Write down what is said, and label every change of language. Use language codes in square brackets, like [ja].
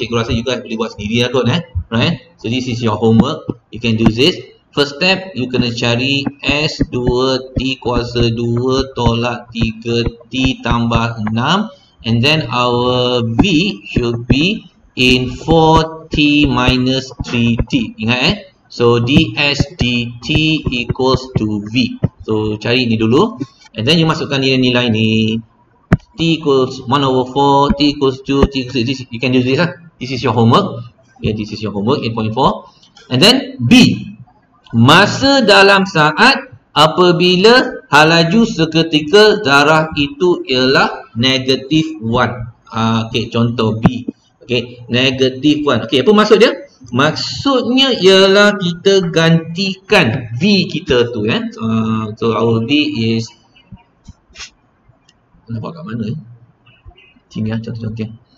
[ms] Cikgu rasa juga boleh buat sendiri lah kot, right? [en] So this is your homework, you can do this. First step, you [ms] kena cari S2T kuasa 2 tolak 3T tambah 6, [en] and then our V should be in 4T minus 3T. Ingat so ds dt equals to V. [ms] So cari ni dulu, [en] and then you [ms] masukkan nilai-nilai ni. [en] T equals 1/4, T equals 2, T equals this. You can do this lah. This is your homework. Okay, this is your homework, 8.4. And then B, [ms] masa dalam saat apabila halaju seketika zarah itu ialah negatif 1. Okay, contoh B. Okay, negatif 1. Okay, apa maksud dia? Maksudnya ialah kita gantikan V kita tu, [en] so our V is, [ms] nak buat kat mana sini lah, contoh-contoh.